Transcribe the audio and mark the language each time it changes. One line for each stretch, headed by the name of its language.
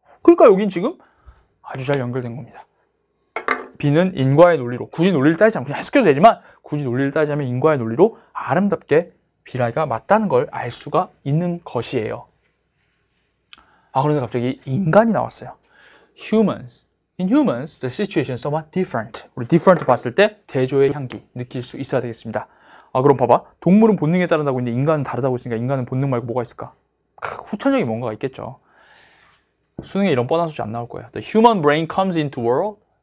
Korean: 그러니까 여긴 지금 아주 잘 연결된 겁니다. B는 인과의 논리로, 굳이 논리를 따지자면 그냥 해석해도 되지만 굳이 논리를 따지자면 인과의 논리로 아름답게 B라이가 맞다는 걸 알 수가 있는 것이에요. 그런데 갑자기 인간이 나왔어요.
English: Humans. In humans, the situation is somewhat different.
Korean: 우리 different 봤을 때 대조의 향기 느낄 수 있어야 되겠습니다. 그럼 봐봐. 동물은 본능에 따른다고 했는데 인간은 다르다고 했으니까 인간은 본능 말고 뭐가 있을까? 후천적인 뭔가가 있겠죠. 수능에 이런 뻔한 소리 안 나올 거예요.
English: The human brain comes into world.